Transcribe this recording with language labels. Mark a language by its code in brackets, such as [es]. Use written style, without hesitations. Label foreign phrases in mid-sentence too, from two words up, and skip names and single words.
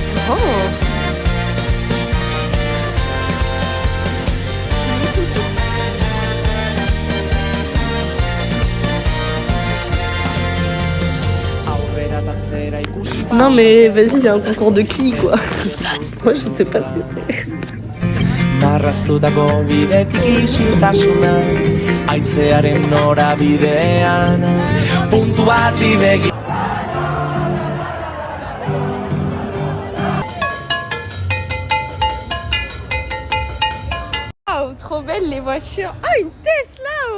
[fr] Non mais vas-y, il y a un concours de qui quoi. Moi je sais pas ce que c'est. [eu] Marraztutako bidetik isiltasuna haizearen norabidean puntu bati begi. [fr] Oh, trop belle les voitures. Oh, une Tesla.